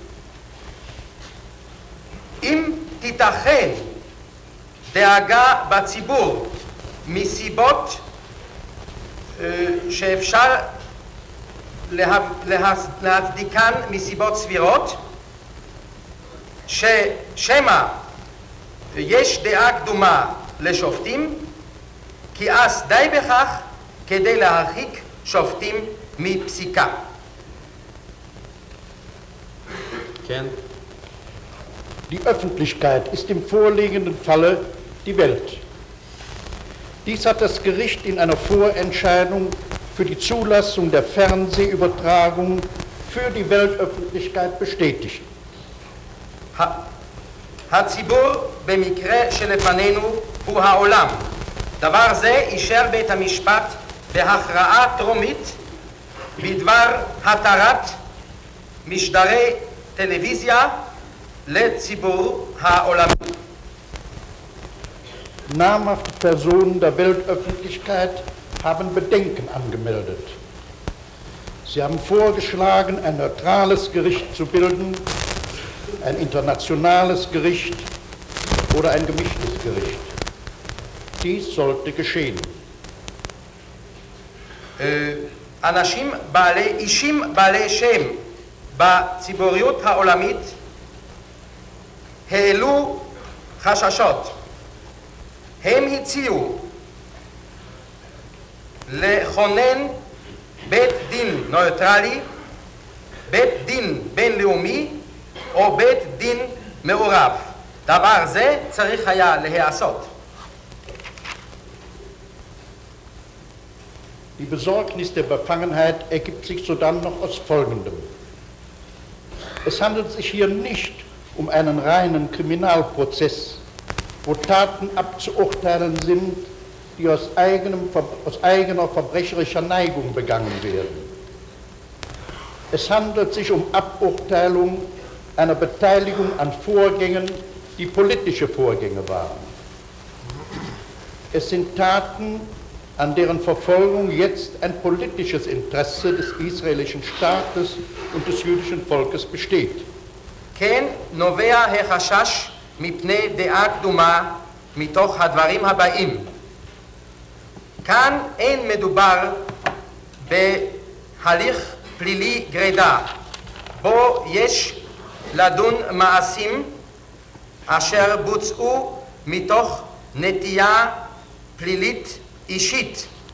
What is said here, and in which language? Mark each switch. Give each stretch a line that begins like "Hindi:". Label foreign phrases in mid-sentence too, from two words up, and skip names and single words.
Hebrew: אם תיתכן דאגה בציבור מסיבות שאפשר להצדיקן מסיבות סבירות, ששמא יש דעה קדומה לשופטים, כי אז די בכך כדי להרחיק שופטים מפסיקה. כן.
German: Die Öffentlichkeit ist im vorliegenden Falle die Welt. Dies hat das Gericht in einer Vorentscheidung für die Zulassung der Fernsehübertragung für die Weltöffentlichkeit bestätigt.
Hebrew: הציבור במקרה שלפנינו הוא העולם. דבר זה אישר בית המשפט בהכרעה טרומית בדבר התרת משדרי טלוויזיה לציבור העולמי.
German: Namhafte Personen der Weltöffentlichkeit haben Bedenken angemeldet. Sie haben vorgeschlagen, ein neutrales Gericht zu bilden, ein internationales Gericht oder ein gemischtes Gericht. Dies sollte geschehen.
Hebrew: אישים בעלי שם בציבוריות העולמית העלו חששות. הם הציעו לכונן בית דין נויטרלי, בית דין בינלאומי או בית דין מעורב. דבר זה צריך היה להיעשות.
German: Die Besorgnis der Befangenheit ergibt sich sodann noch aus Folgendem. Es handelt sich hier nicht um einen reinen Kriminalprozess, wo Taten abzuurteilen sind, die aus eigener verbrecherischer Neigung begangen werden. Es handelt sich um Aburteilung einer Beteiligung an Vorgängen, die politische Vorgänge waren. Es sind Taten, an deren Verfolgung jetzt ein politisches Interesse des israelischen Staates und des jüdischen Volkes besteht.
Hebrew: כן נובע החשש מפני דעה קדומה מתוך הדברים הבאים. כאן אין מדובר בהליך פלילי גרידא, בו יש לדון מעשים אשר בוצעו מתוך נטייה פלילית אישית.